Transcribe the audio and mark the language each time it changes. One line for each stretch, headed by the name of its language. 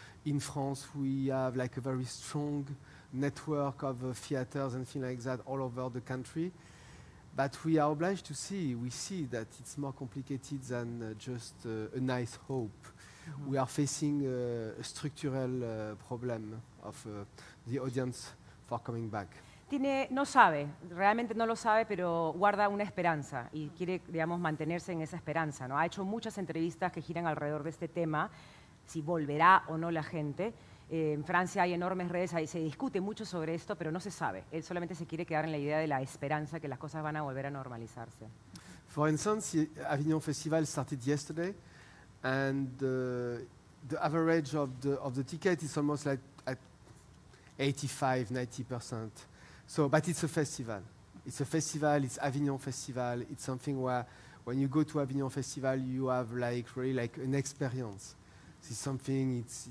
English: In France, we have like a very strong network of theaters and things like that all over the country. But we are obliged to see, we see that it's more complicated than just a nice hope. We are facing a structural problem of the audience for coming back.
Spanish: No sabe, realmente no lo sabe, pero guarda una esperanza y quiere, digamos, mantenerse en esa esperanza, ¿no? Ha hecho muchas entrevistas que giran alrededor de este tema, si volverá o no la gente. En Francia hay enormes redes, ahí se discute mucho sobre esto, pero no se sabe. Él solamente se quiere quedar en la idea de la esperanza que las cosas van a volver a normalizarse.
English: For instance, Avignon Festival started yesterday, and the average of the ticket is almost like at 85-90%. So, but it's a festival. It's a festival. It's Avignon Festival. It's something where when you go to Avignon Festival, you have like really like an experience. see something.